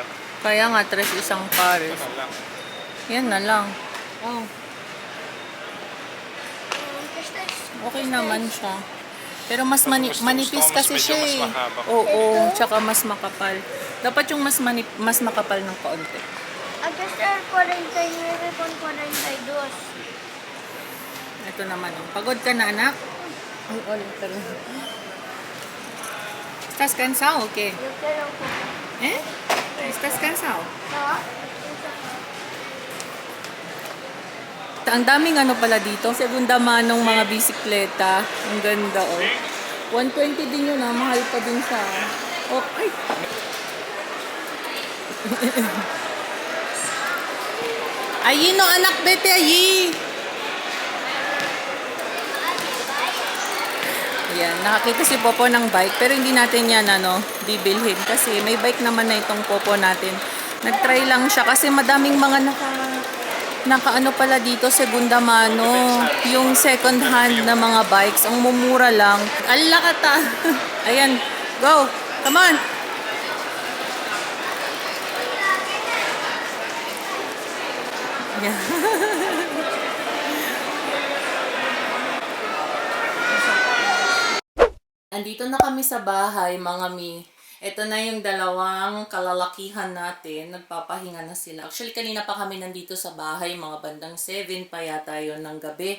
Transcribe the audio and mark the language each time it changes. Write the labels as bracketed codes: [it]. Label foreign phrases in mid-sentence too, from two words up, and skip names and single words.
[tl] Kaya nga, 3 isang pares. Ito na lang. Yan na lang. Oh, okay naman siya. Pero mas Gusto manipis ko mas kasi medyo siya mas eh. mahaba. Oo, tsaka mas makapal. Dapat yung mas makapal ng kaunti. [es] Aquí está el 49 con 42. [tl] Ito naman. Oh. Pagod ka na, anak? Ay, ulit talaga. [es] ¿Estás cansado o qué? Yo quiero Eh? ¿Estás cansado? no. [tl] Ang daming ano pala dito. [es] Segunda manong [tl] mga bisikleta. Ang ganda, oh. 120 din yun, ah. Mahal pa din sa... Oh, ay! Ayi no, anak, bete, ayi! Yan, nakakita si Popo ng bike. Pero hindi natin yan, bibilhin. Kasi may bike naman na itong Popo natin. Nag-try lang siya kasi madaming mga naka pala dito, [es] segunda mano, [tl] yung [en] second hand [tl] na mga bikes, ang mumura lang. Ala ka ta. Ayan, [en] go. Come on. Yeah. [tl] Andito na kami sa bahay, mga mi. Ito na yung dalawang kalalakihan natin. Nagpapahinga na sila. Actually, kanina pa kami nandito sa bahay. Mga bandang 7 pa yata yun ng gabi.